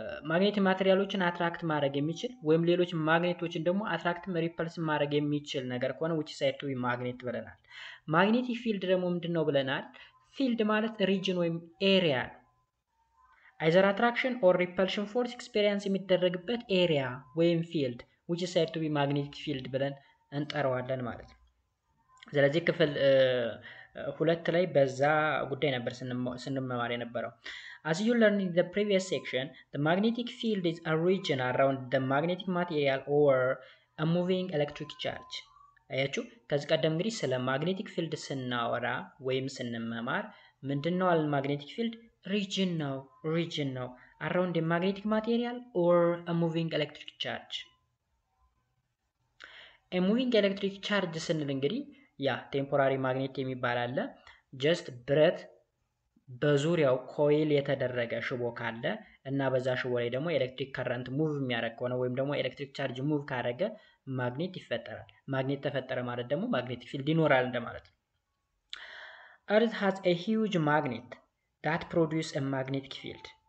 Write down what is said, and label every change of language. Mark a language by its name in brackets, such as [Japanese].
[Amharic] ማግኔት ማቴሪያሎችን አትራክት ማድረግ የሚችል ወይም ሌሎች ማግኔቶችን ደግሞ አትራክትም ሪፐልስም ማድረግ የሚችል ነገር ከሆነ [English] which side to be magnet [Amharic] ብለናል። ማግኔቲክ ፊልድ ደግሞ ምንድነው ብለናል? ፊልድ ማለት ሪጅን ወይም ኤሪያ ነው። [English] either attraction or repulsion force [Amharic] ኤክስፔሪየንስ የሚደረግበት ኤሪያ ወይም ፊልድ [English] which side to be magnetic field [Amharic] ብለን እንጠራዋለን ማለት ነው። ስለዚህ ክፍል ሁለት ላይ በዛ ጉዳይ ነበር ስንመማር የነበረው። [English] As you learned in the previous section, the magnetic field is a region around the magnetic material or a moving electric charge. [Amharic] አያችሁ ከዚህ ቀደም እንግዲህ ስለ ማግኔቲክ ፊልድ ስናወራ ወይም ስንመማር ምንድነው አለ ማግኔቲክ ፊልድ ሪጅን ነው [English] around the magnetic material or a moving electric charge. a moving electric charge [Amharic] ስንል እንግዲህ ያ ቴምፖራሪ ማግኔት የሚባል አለ። ጀስት ብረት በዙሪያው ኮይል የተደረገ ሽቦ ካለ እና በዛ ሽቦ ላይ ደግሞ ኤሌክትሪክ ከረንት ሙቭ የሚያደርግ ከሆነ ወይም ደግሞ ኤሌክትሪክ ቻርጅ ሙቭ ካደረገ ማግኔት ይፈጠራል። ማግኔት ተፈጠረ ማለት ደግሞ ማግኔቲክ ፊልድ ይኖራል እንደማለት ነው። [English] Earth has a huge magnet that produce a magnetic field.